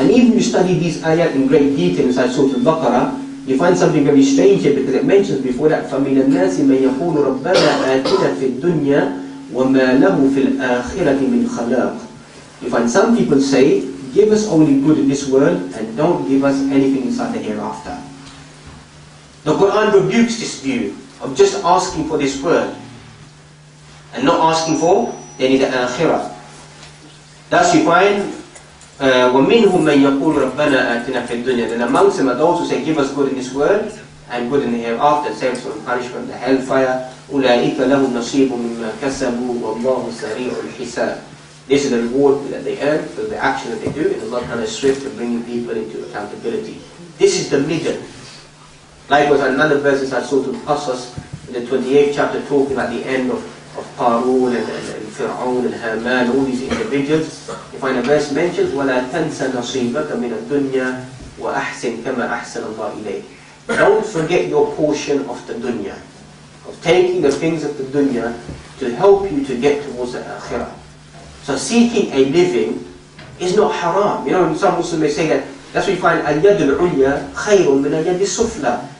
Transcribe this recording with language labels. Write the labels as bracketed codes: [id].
[en] And even if you study these ayat in great detail inside Surah Al-Baqarah, you find something very strange here, because it mentions before that, [ar] فَمِنَ النَّاسِ مَنْ يَقُولُ رَبَّنَا آتِنَا فِي الدُّنْيَا وَمَا لَهُ فِي الْآخِرَةِ مِنْ خَلَاقٍ. [en] You find some people say, give us only good in this world and don't give us anything inside the hereafter. The Quran rebukes this view of just asking for this world and not asking for any the akhirah. Thus you find [ar] وَمِنْهُمْ مَنْ يَقُولُ رَبَّنَا آتِنَا فِي الدُّنْيَا. [en] Then amongst them are those who say, give us good in this world and good in the hereafter, saves from punishment, the hellfire. [ar] أُولَٰئِكَ لَهُمْ نَصِيبٌ مِّمَّا كَسَبُوا وَاللَّهُ سَرِيعُ الْحِسَابِ. [en] This is the reward that they earn for the action that they do, and Allah kind of swift in bringing people into accountability. This is the middle. Likewise, another verse inside Surah Al-Qasas, in the 28th chapter, talking about the end of Qarun and Fir'aun and Haman, all these individuals. You find a verse mentions, [ar] وَلَا تَنْسَ نَصِيبَكَ مِنَ الدُّنْيَا وَأَحْسِنْ كَمَا أَحْسَنَ اللَّهُ إِلَيْكَ. [en] Don't forget your portion of the dunya, of taking the things of the dunya to help you to get towards the akhirah. So seeking a living is not haram. You know, some Muslims may say that. That's why you find [ar] al-yad al-ulya khayrun min al-yad al-sufla.